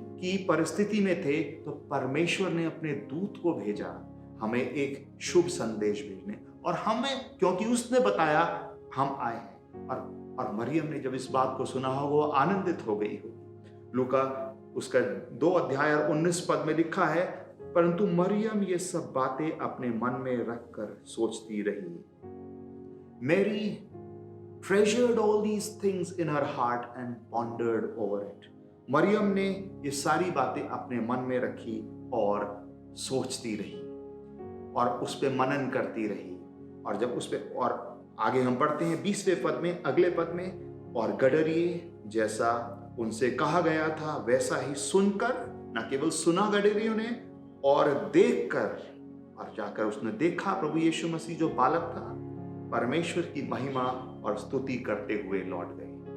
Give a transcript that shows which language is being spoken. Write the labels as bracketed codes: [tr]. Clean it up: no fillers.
[hi] की परिस्थिति में थे तो परमेश्वर ने अपने दूत को भेजा हमें एक शुभ संदेश भेजने, और हमें क्योंकि उसने बताया हम आए हैं। और मरियम ने जब इस बात को सुना हो वो आनंदित हो गई हो। लूका उसका 2 अध्याय और 19 पद में लिखा है, परंतु मरियम ये सब बातें अपने मन में रखकर सोचती रही। [en] Mary treasured all these things in her heart and pondered over it. [hi] Maryam ने ये सारी बातें अपने मन में रखी और सोचती रही और उस पे मनन करती रही। और जब उस पे, और आगे हम पढ़ते हैं 20वें पद में, अगले पद में, और गडरिये जैसा उनसे कहा गया था वैसा ही सुनकर, न केवल सुना गडरियों ने, और देखकर, और जाकर उसने देखा प्रभु यीशु मसीह जो बालक था, परमेश्वर की महिमा और स्तुति करते हुए लौट गए।